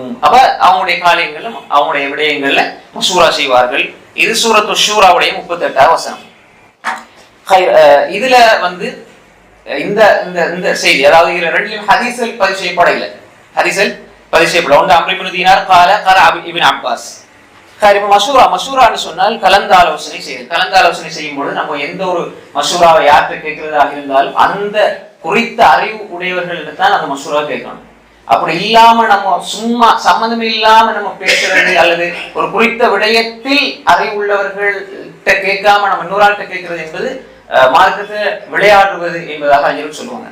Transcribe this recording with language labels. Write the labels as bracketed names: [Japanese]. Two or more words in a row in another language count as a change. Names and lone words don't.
[Tamil] அப்ப அவங்களுடைய காரியங்களும் அவங்களுடைய விடயங்கள்ல மஷூரா செய்வார்கள். இது சூரத்து ஷூராவுடைய 38வது வசனம். இதுல வந்து இந்த இந்த செய்தி, அதாவது இதுல ரெண்டுலயும் ஹதீஸல் பதிவு செய்யப்படல, ஹதீஸல் பதிவு செய்யப்படல. ஒன்று அம்ர் இப்னு தீனார் [Arabic] قال قرأ ابن عباس. [Tamil] மஷூரான்னு சொன்னால் கலந்தாலோசனை செய்யுது. கலந்தாலோசனை செய்யும் பொழுது நம்ம எந்த ஒரு மஷூராவை யார்கிட்ட கேட்கிறதாக இருந்தாலும் அந்த குறித்த அறிவு உடையவர்கள் தான் அந்த மஷூரா கேட்கணும். அப்படி இல்லாம நம்ம சும்மா சம்மந்தம் இல்லாம நம்ம பேசுறது அல்லது ஒரு குறித்த விடயத்தில் அறிவுள்ளவர்கள்ட்ட கேட்காம நம்ம இன்னொரு கேட்கிறது என்பது மார்க்கத்தை விளையாடுவது என்பதாக அறிஞர்கள் சொல்லுவாங்க.